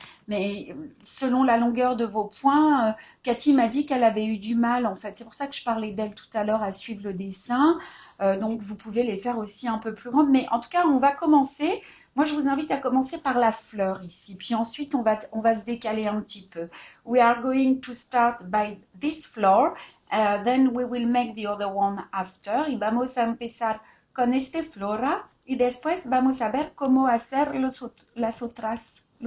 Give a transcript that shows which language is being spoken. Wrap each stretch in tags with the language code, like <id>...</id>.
<fr>Mais selon la longueur de vos points, Cathy m'a dit qu'elle avait eu du mal en fait. C'est pour ça que je parlais d'elle tout à l'heure à suivre le dessin. Donc vous pouvez les faire aussi un peu plus grandes. Mais en tout cas, on va commencer. Moi, je vous invite à commencer par la fleur ici. Puis ensuite, on va se décaler un petit peu.</fr> <en>We are going to start by this floor. Then we will make the other one after.</en> <es>Y vamos a empezar con este flora. Y después vamos a ver cómo hacer las otras.</es>